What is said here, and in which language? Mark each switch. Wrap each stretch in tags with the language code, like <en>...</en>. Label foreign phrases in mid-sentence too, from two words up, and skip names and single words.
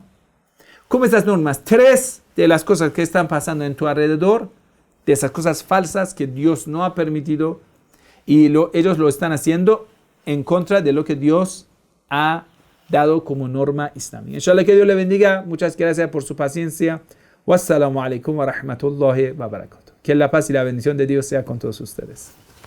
<es>Como estas normas, 3 de las cosas que están pasando en tu alrededor, de esas cosas falsas que Dios no ha permitido, y ellos lo están haciendo en contra de lo que Dios ha dado como norma islámica. Inshallah, que Dios le bendiga. Muchas gracias por su paciencia.</es> <ar>والسلام عليكم ورحمة الله وبركاته.</ar> <es>Que la paz y la bendición de Dios sea con todos ustedes.</es>